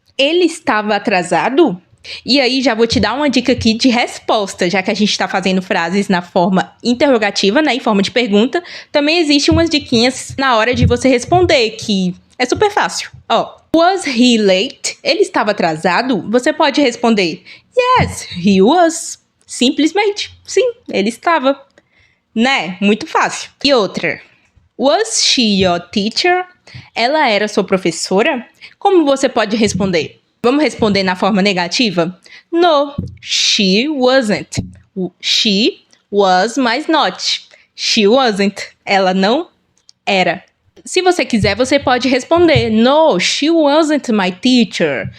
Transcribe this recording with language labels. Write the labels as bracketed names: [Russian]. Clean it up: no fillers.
[Portuguese] Ele estava atrasado? E aí já vou te dar uma dica aqui de resposta, já que a gente está fazendo frases na forma interrogativa, né, em forma de pergunta. Também existem umas diquinhas na hora de você responder, que é super fácil. Ó, [English] was he late? [Portuguese] Ele estava atrasado? Você pode responder, [English] yes, he was. [Portuguese] Simplesmente, sim, ele estava. Né? Muito fácil. E outra, [English] was she your teacher? [Portuguese] Ela era sua professora? Como você pode responder? Vamos responder na forma negativa? [English] No, she wasn't. She was, mas not. She wasn't. [Portuguese] Ela não era. Se você quiser, você pode responder, [English] no, she wasn't my teacher.